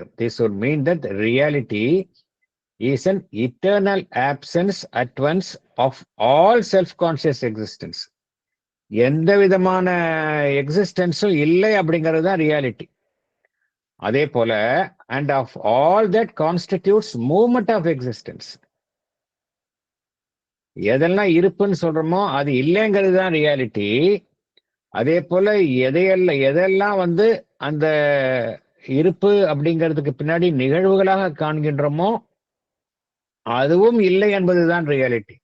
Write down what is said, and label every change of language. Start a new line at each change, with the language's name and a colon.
English: This would mean that reality is an eternal absence at once of all self-conscious existence.
Tamil: எந்த விதமான எக்ஸிஸ்டன்ஸும் இல்லை அப்படிங்கிறது தான் ரியாலிட்டி. அதே போல
English: and of all that constitutes movement of existence.
Tamil: எதெல்லாம் இருப்புன்னு சொல்றோமோ அது இல்லைங்கிறது தான் ரியாலிட்டி. அதே போல எதெல்லாம் வந்து அந்த இருப்பு அப்படிங்கிறதுக்கு பின்னாடி நிகழ்வுகளாக காண்கின்றோமோ அதுவும் இல்லை என்பதுதான் ரியாலிட்டி.